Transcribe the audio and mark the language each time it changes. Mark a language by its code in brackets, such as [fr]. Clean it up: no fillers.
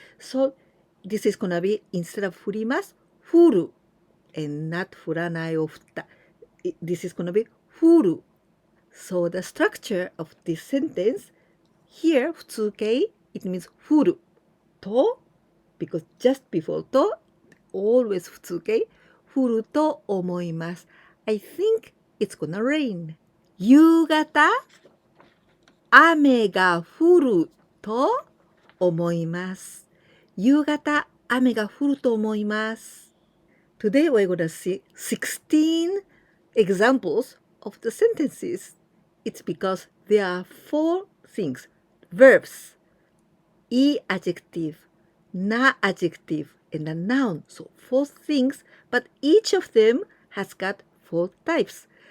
[en] So this is gonna be instead of 降ります 降る and not 降らないを降った this is gonna be 降る. So the structure of this sentence here 普通形 it means 降ると because just before と always [ja] 普通形降ると思います [en] I think it's gonna rain. [ja] 夕方雨が降ると思います。夕方雨が降ると思います。 [en] Today we're going to see 16 examples of the sentences. It's because there are 4 things. Verbs, e adjective, na adjective, and a noun. So 4 things, but each of them has got 4 types.